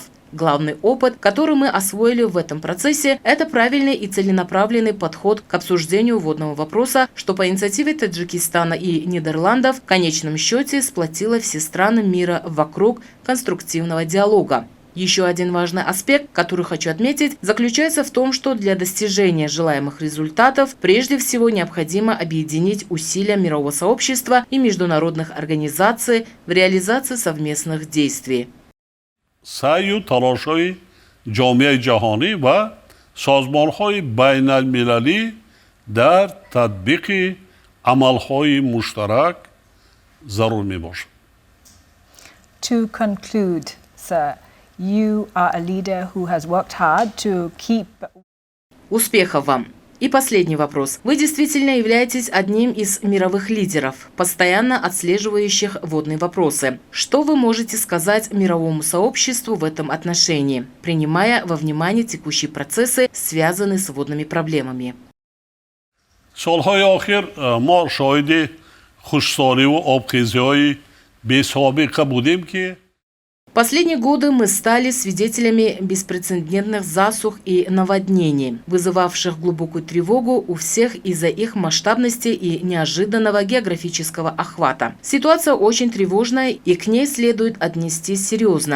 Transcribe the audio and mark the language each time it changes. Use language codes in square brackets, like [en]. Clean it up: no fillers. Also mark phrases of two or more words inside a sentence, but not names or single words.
[ru] Главный опыт, который мы освоили в этом процессе, это правильный и целенаправленный подход к обсуждению водного вопроса, что по инициативе Таджикистана и Нидерландов в конечном счете сплотило все страны мира вокруг конструктивного диалога. Еще один важный аспект, который хочу отметить, заключается в том, что для достижения желаемых результатов прежде всего необходимо объединить усилия мирового сообщества и международных организаций в реализации совместных действий. [fa] سعی و تلاش‌های جامعه جهانی و سازمان‌های بین المللی در تطبیق عمل‌های مشترک ضرور می‌باشد. [en] To conclude, sir, you are a leader who has worked hard to keep. [ru] Успехов вам! И последний вопрос. Вы действительно являетесь одним из мировых лидеров, постоянно отслеживающих водные вопросы. Что вы можете сказать мировому сообществу в этом отношении, принимая во внимание текущие процессы, связанные с водными проблемами? [fa] سال‌های آخر ما شاهد خشکسالی و آبخیزی‌های بی‌سابقه بودیم که [ru] Последние годы мы стали свидетелями беспрецедентных засух и наводнений, вызывавших глубокую тревогу у всех из-за их масштабности и неожиданного географического охвата. Ситуация очень тревожная, и к ней следует отнестись серьезно.